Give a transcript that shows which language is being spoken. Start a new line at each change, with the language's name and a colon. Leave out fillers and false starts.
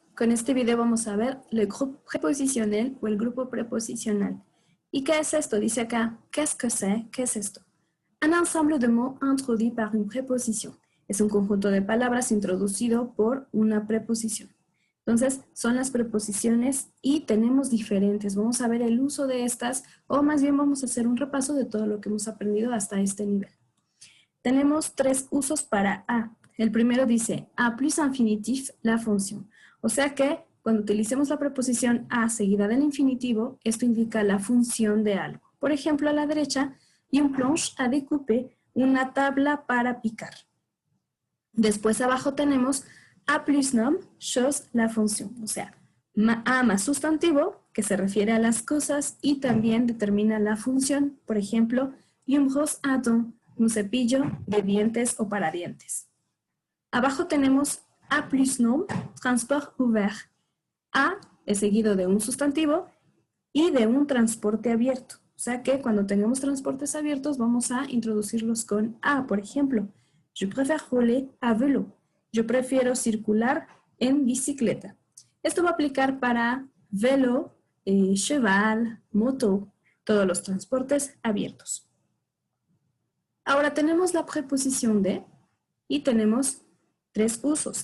Spanish: Con este video vamos a ver el grupo preposicional o el grupo preposicional. ¿Y qué es esto? Dice acá,
French: qu'est-ce que c'est?
Spanish: ¿Qué es esto?
French: Un ensemble de mots introduit par une préposition.
Spanish: Es un conjunto de palabras introducido por una preposición. Entonces, son las preposiciones y tenemos diferentes. Vamos a ver el uso de estas, o más bien vamos a hacer un repaso de todo lo que hemos aprendido hasta este nivel. Tenemos tres usos para a. El primero dice a
French: plus infinitif
Spanish: la función. O sea que cuando utilicemos la preposición a seguida del infinitivo, esto indica la función de algo. Por ejemplo, a la derecha,
French: une planche à découper,
Spanish: una tabla para picar. Después abajo tenemos a
French: plus nom, chose,
Spanish: la función. O sea, a más sustantivo, que se refiere a las cosas y también determina la función. Por ejemplo,
French: une brosse à dents,
Spanish: un cepillo de dientes o para dientes. Abajo tenemos
French: a plus nom, transport ouvert.
Spanish: A es seguido de un sustantivo y de un transporte abierto. O sea que cuando tengamos transportes abiertos vamos a introducirlos con a. Por ejemplo,
French: je préfère rouler à vélo.
Spanish: Yo prefiero circular en bicicleta. Esto va a aplicar para vélo, cheval, moto, todos los transportes abiertos. Ahora tenemos la preposición de y tenemos tres usos.